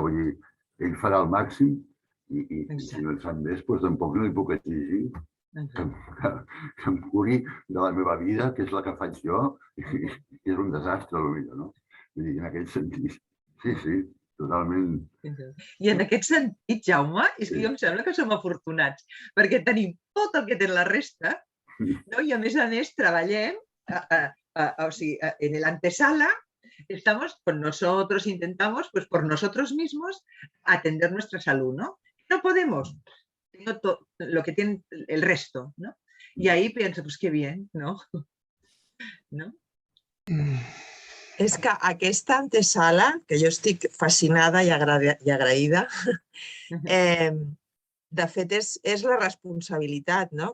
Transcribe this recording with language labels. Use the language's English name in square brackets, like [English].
[Catalan] Vull dir, ell farà el màxim i si no en sap més, doncs tampoc no li puc exigir que em curi de la meva vida, que és la que faig jo, i és un desastre, potser, no? Vull dir, en aquest sentit, sí, totalment. I en aquest sentit, Jaume, és que jo em sembla que som afortunats, perquè tenim tot el que té la resta, no? I a més treballem, o sigui, en l'antesala, [Spanish] estamos con nosotros, intentamos, pues por nosotros mismos, atender nuestra salud, ¿no? No podemos, tengo todo lo que tiene el resto, ¿no? Y ahí pienso, pues qué bien, ¿no? ¿No? [Catalan] És que aquesta antesala, que jo estic fascinada i agraïda, de fet és la responsabilitat, no?